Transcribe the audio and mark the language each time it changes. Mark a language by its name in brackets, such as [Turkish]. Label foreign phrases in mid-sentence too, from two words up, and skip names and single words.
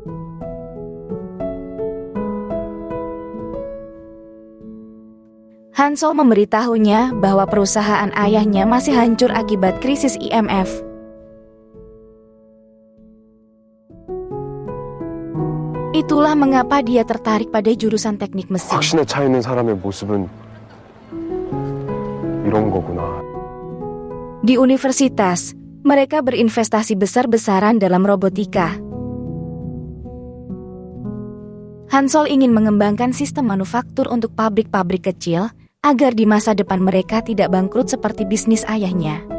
[Indonesian] Hansol memberitahunya bahwa perusahaan ayahnya masih hancur akibat krisis IMF. Itulah mengapa dia tertarik pada jurusan teknik mesin. [Korean] 확신에 차 있는 사람의 모습은 이런 거구나. [Indonesian] Di universitas, mereka berinvestasi besar-besaran dalam robotika. Hansol ingin mengembangkan sistem manufaktur untuk pabrik-pabrik kecil agar di masa depan mereka tidak bangkrut seperti bisnis ayahnya.